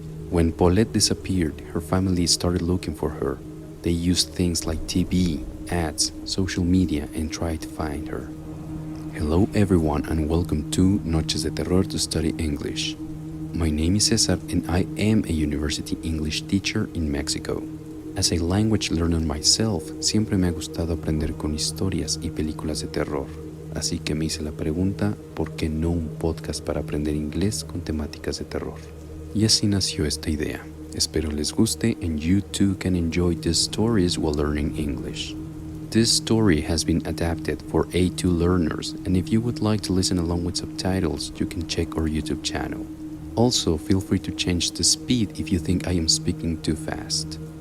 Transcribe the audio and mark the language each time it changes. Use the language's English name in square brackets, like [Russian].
[English] When Paulette disappeared, her family started looking for her. They used things like TV, ads, social media, and tried to find her. Hello everyone and welcome to Noches de Terror to Study English. My name is Cesar and I am a university English teacher in Mexico. As a language learner myself, [Spanish] siempre me ha gustado aprender con historias y películas de terror. Así que me hice la pregunta, ¿por qué no un podcast para aprender inglés con temáticas de terror? Y así nació esta idea. Espero les guste [English] and you too can enjoy these stories while learning English. This story has been adapted for A2 learners, and if you would like to listen along with subtitles, you can check our YouTube channel. Also, feel free to change the speed if you think I am speaking too fast.